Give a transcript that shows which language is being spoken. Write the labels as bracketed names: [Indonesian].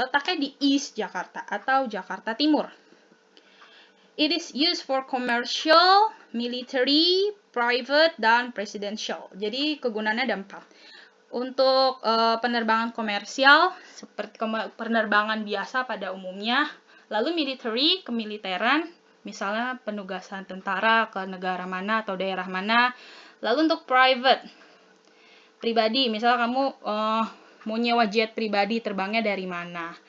[Indonesian] Letaknya di East Jakarta atau Jakarta Timur. [English] It is used for commercial, military, private, dan presidential. [Indonesian] Jadi kegunaannya ada 4. Untuk penerbangan komersial, seperti penerbangan biasa pada umumnya. Lalu military, kemiliteran, misalnya penugasan tentara ke negara mana atau daerah mana. Lalu untuk private, pribadi, misalnya kamu mau nyewa jet pribadi, terbangnya dari mana?